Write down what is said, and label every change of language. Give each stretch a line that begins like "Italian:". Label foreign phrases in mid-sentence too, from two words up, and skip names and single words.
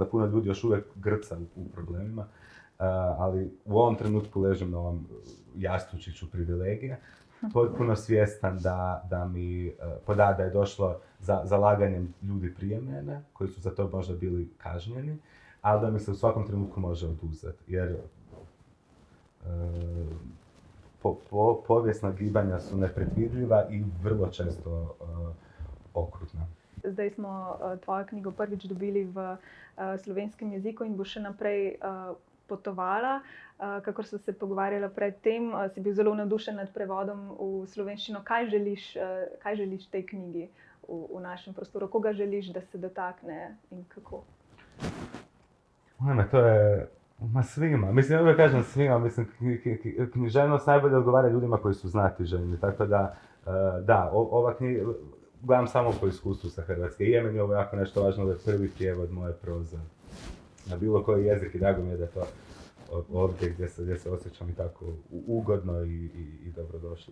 Croatian: puno ljudi još uvijek grca u problemima, ali u ovom trenutku ležim na ovom jastučiću privilegije, potpuno svjestan da mi da je došlo za zalaganjem ljudi prije mene, koji su za to možda bili kažnjeni, ali da mi se u svakom trenutku može oduzeti, jer povijesna gibanja su nepredvidljiva i vrlo često okrutna.
Slovenian: Zdaj smo tvojo knjigo prvič dobili v slovenskem jeziku in bo še naprej potovala. Kakor so se pogovarjala pred tem, si bil zelo navdušen nad prevodom v slovenščino. Kaj želiš tej knjigi v našem prostoru? Koga želiš, da se dotakne in kako?
Croatian: To je svima. Mislim, uvijek kažem svima. Mislim, književnost najbolje odgovara ljudima koji su znatiželjni. Tako da, ova knjiga, gledam samo po iskustvu sa hrvatske. I je meni ovo jako nešto važno da je prvi prijevod moje proze na bilo koji jezik i drago mi je da je to ovdje gdje se osjećam i tako ugodno i dobrodošlo.